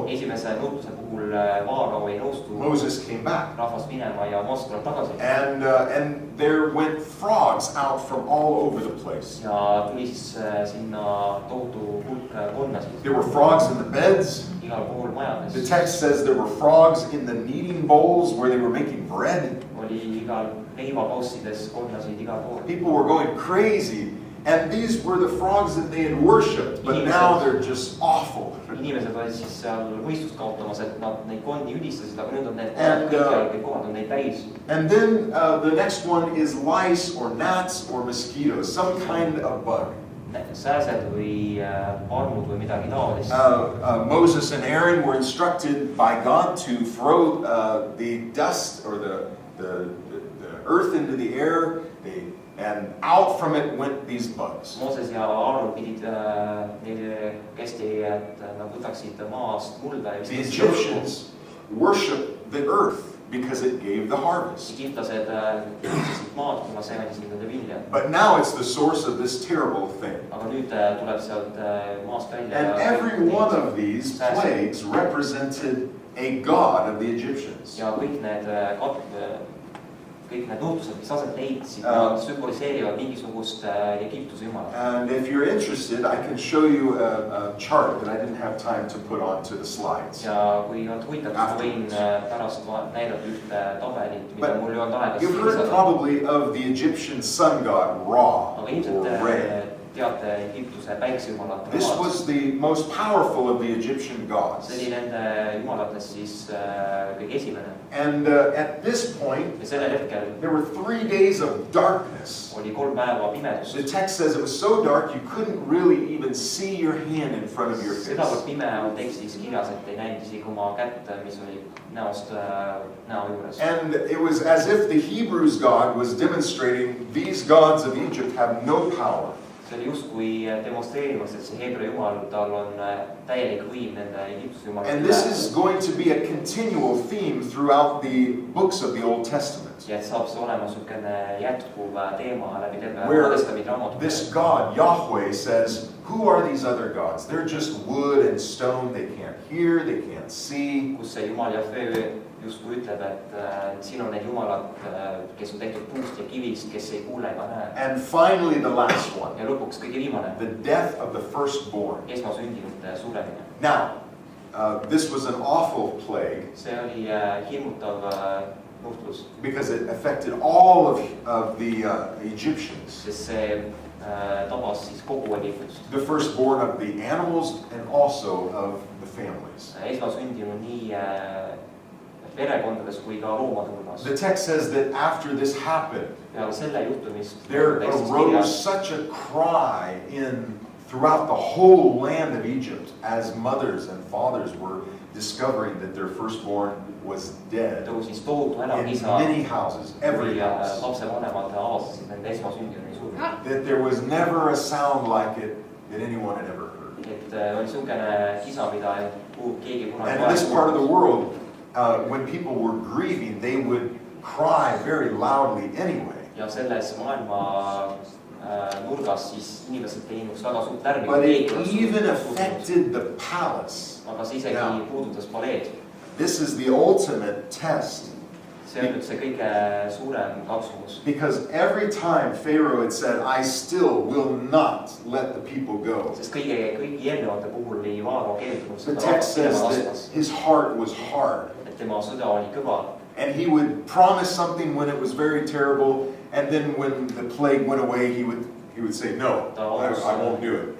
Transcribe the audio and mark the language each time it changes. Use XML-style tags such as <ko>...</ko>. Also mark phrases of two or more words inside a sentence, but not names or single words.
<et>esimese nõutuse puhul Vaarao ei nõustu</et> <en>Moses came back.</en> <et>rahvast minema ja Mooses tuleb tagasi.</et> <en>And there went frogs out from all over the place.</en> <et>Ja tuli siis sinna tohutu hulk konnasid.</et> <en>There were frogs in the beds.</en> <et>Igal pool majades.</et> <en>The text says there were frogs in the kneading bowls where they were making bread.</en> <et>Oli igal leivakaussides konnasid igal pool.</et> <en>People were going crazy. And these were the frogs that they had worshipped, but now they're just awful.</en> <et>Inimesed olid siis seal mõistust kaotamas, et nad neid kondi üdistasid, aga nüüd on need kõik kohad on neid täis.</et> <en>And then the next one is lice or gnats or mosquitoes, some kind of bug.</en> <et>Sääsed või parmud või midagi taolist.</et> <en>Moses and Aaron were instructed by God to throw the dust or the earth into the air. And out from it went these bugs.</en> <et>Mooses ja Aaron pidid neile kästi, et nad võtaksid maast mulda ja</et> <en>the Egyptians worshiped the earth because it gave the harvest.</en> <et>Egiptlased ehitasid maad, kuna see andis nende vilja.</et> <en>But now it's the source of this terrible thing.</en> <et>Aga nüüd tuleb sealt maast välja.</et> <en>And every one of these plagues represented a god of the Egyptians.</en> <et>Ja kõik need nõutused, mis aset leidsid, nad sümboliseerivad mingisugust Egiptuse jumalat.</et> <en>And if you're interested, I can show you a chart that I didn't have time to put onto the slides.</en> <et>Ja kui on huvitav, siis võin pärast näidata ühte tabelit, mida mul ei olnud aega.</et> <en>You've heard probably of the Egyptian sun god Ra,</en> <et>aga ilmselt teate Egiptuse päiksejumalat Ra.</et> <en>This was the most powerful of the Egyptian gods.</en> <et>See oli nende jumalatest siis kõige esimene.</et> <en>And at this point, there were 3 days of darkness.</en> <et>Oli 3 päeva pimedust.</et> <en>The text says it was so dark you couldn't really even see your hand in front of your face.</en> <et>Sedavõrd pime on tekstis kirjas, et ei näinud isegi oma kätt, mis oli näost näo juures.</et> <en>And it was as if the Hebrews God was demonstrating these gods of Egypt have no power.</en> <et>See oli justkui demonstreerimas, et see Heebra jumal, tal on täielik võim nende Egiptuse jumalate.</et> <en>And this is going to be a continual theme throughout the books of the Old Testament.</en> <et>Ja et saab see olema niisugune jätkuv teema läbi terve</et> <en>Where</en> <et>Testamendi raamatu.</et> <en>this God, Yahweh, says, who are these other gods? They're just wood and stone. They can't hear, they can't see.</en> <et>Kus see Jumal Jahve justkui ütleb, et siin on need jumalad, kes on tehtud puust ja kivist, kes ei kuule ega näe.</et> <en>And finally the last one.</en> <et>Ja lõpuks kõige viimane.</et> <en>The death of the firstborn.</en> <et>Esmasündinute suremine.</et> <en>Now, this was an awful plague.</en> <et>See oli hirmutav nuhtlus.</et> <en>Because it affected all of the Egyptians.</en> <et>Sest see tabas siis kogu Egiptust.</et> <en>The firstborn of the animals and also of the families.</en> <et>Esmasündinu nii perekondades kui ka loomade hulgas.</et> <en>The text says that after this happened,</en> <et>peale selle juhtumist</et> <en>there arose such a cry throughout the whole land of Egypt as mothers and fathers were discovering that their firstborn was dead</en> <et>tõusis tohutu</et> <en>in</en> <et>elamkisa,</et> <en>many houses, every house.</en> <et>lapsevanemad avastasid nende esmasündinu surma.</et> <en>That there was never a sound like it that anyone had ever heard.</en> <et>Et oli niisugune kisa, mida keegi kunagi</et> <en>And in this part of the world, when people were grieving, they would cry very loudly anyway.</en> <et>Ja selles maailma nurgas siis inimesed teinuks väga suurt lärmi.</et> <en>But it even affected the palace.</en> <et>Aga see isegi puudutas paleed.</et> <en>This is the ultimate test.</en> <et>See on nüüd see kõige suurem katsumus.</et> <en>Because every time Pharaoh had said, I still will not let the people go.</en> <et>Sest kõigi eelnevate puhul oli Vaaro keeldunud</et> <en>The text says that his heart was hard.</en> <et>Et tema süda oli kõva.</et> <en>And he would promise something when it was very terrible, and then when the plague went away, he would say, no, I won't do it.</en>